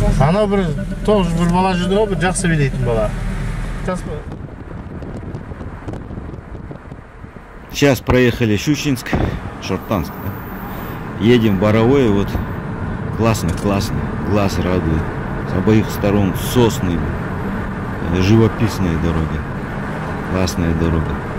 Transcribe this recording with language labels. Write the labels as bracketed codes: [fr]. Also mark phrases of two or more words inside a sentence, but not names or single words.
[kk] Ана бір тоғыз бір бала жүрді ғой, бір жақсы билейтін бала. [ru] Сейчас проехали Щучинск, Шортанск. Да? Едем в Боровое, вот классно, глаз радует. С обоих сторон сосны, живописная дорога, классная дорога.